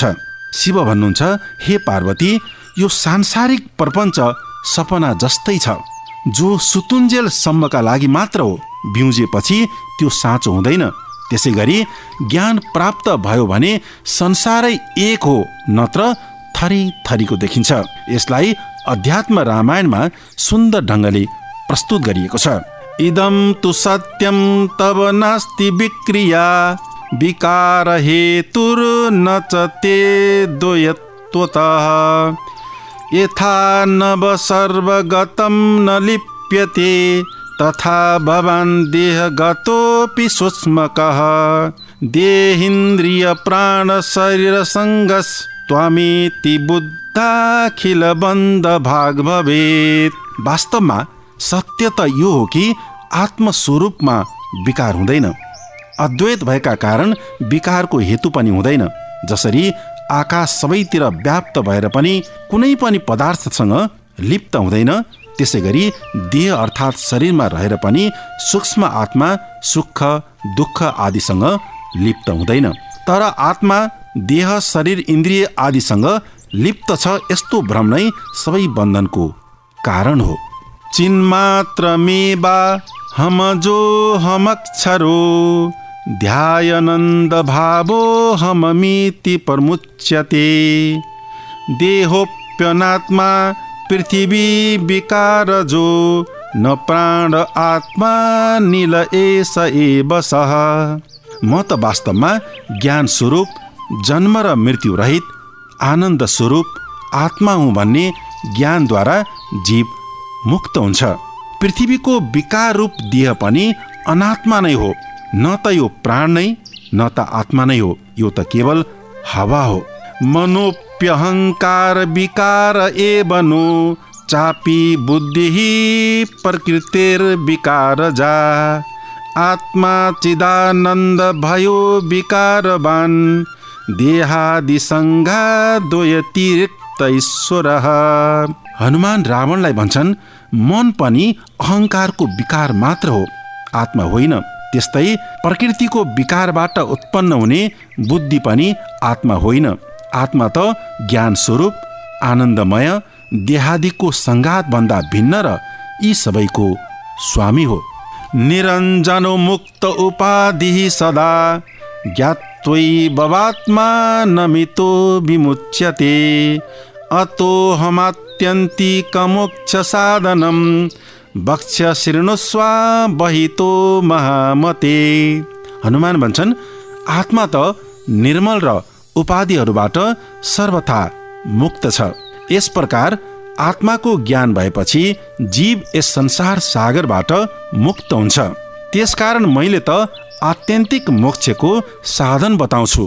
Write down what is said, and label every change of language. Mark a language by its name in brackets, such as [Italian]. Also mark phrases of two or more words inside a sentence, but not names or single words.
[Nepali] शिव भन्नुहुन्छ, हे पार्वती, यो सांसारिक प्रपञ्च सपना जस्तै छ, जो सुतुन्जेल सम्मका लागि मात्र हो, बिउजेपछि त्यो साँचो हुँदैन। त्यसै गरी ज्ञान प्राप्त भयो भने संसारै एक हो, नत्र थरी थरीको देखिन्छ। यसलाई अध्यात्म रामायणमा सुन्दर ढङ्गले प्रस्तुत गरिएको छ। [Sanskrit] इदम तु सत्यम तब नास्ति विक्रिया विकार हेतुर्न च ते द्वयत्वतः यथा नव सर्वगतं न लिप्यते तथा भवान् देहगतोऽपि सूक्ष्मकः देहेन्द्रिय प्राण शरीर संगस त्वामेति बुद्धाखिल बन्ध भाग भवेत्। [Nepali] वास्तवमा सत्य त यो हो कि आत्मस्वरूपमा विकार हुँदैन। अद्वैत भएका कारण विकारको हेतु पनि हुँदैन। जसरी आकाश सबैतिर व्याप्त भएर पनि कुनै पनि पदार्थसँग लिप्त हुँदैन, त्यसै गरी देह अर्थात् शरीरमा रहेर पनि सूक्ष्म आत्मा सुख दुःख आदिसँग लिप्त हुँदैन। तर आत्मा देह शरीर इन्द्रिय आदिसँग लिप्त छ, यस्तो भ्रम नै सबै बन्धनको कारण हो। [Sanskrit] चिन्मात्र मेवा हम जो हमक्षरो ध्यायनन्द भावो हममिति प्रमुच्यते देहोप्यनात्मा पृथिवी विकार जो न प्राण आत्मा नील एष एव सः। [Nepali] म त वास्तवमा ज्ञान स्वरूप जन्म र मृत्यु रहित आनन्द स्वरूप आत्मा हुँ भन्ने ज्ञानद्वारा जीव मुक्त हुन्छ। पृथ्वीको विकार रूप देह पनि अनात्मा नै हो। न त यो प्राण नै न त आत्मा नै हो, यो त केवल हावा हो। [Sanskrit] मनोप्यहङ्कार विकार एव नो चापी बुद्धिः प्रकृतिर्विकार जा आत्मा चिदानन्द भयो विकारवान् देहादिसङ्घा द्वयतिरिक्त ईश्वरः। [Nepali] हनुमान रावणलाई भन्छन्, मन पनि अहङ्कारको विकार मात्र हो, आत्मा होइन। त्यस्तै प्रकृतिको विकारबाट उत्पन्न हुने बुद्धि पनि आत्मा होइन। आत्मा त ज्ञान स्वरूप आनन्दमय देहादिको सङ्घात भन्दा भिन्न र यी सबैको स्वामी हो। [Sanskrit] निरञ्जनो मुक्त उपाधि सदा ज्ञात्वैवात्मा नमितो विमुच्यते अतो हमात्यन्तिकमोक्ष साधनम् भक्ष्य शृणुस्व बहितो महामते। [Nepali] हनुमान भन्छन्, आत्मा त निर्मल र उपाधिहरूबाट सर्वथा मुक्त छ। यस प्रकार आत्माको ज्ञान भएपछि जीव यस संसार सागरबाट मुक्त हुन्छ। त्यसकारण मैले त आत्यन्तिक मोक्षको साधन बताउँछु।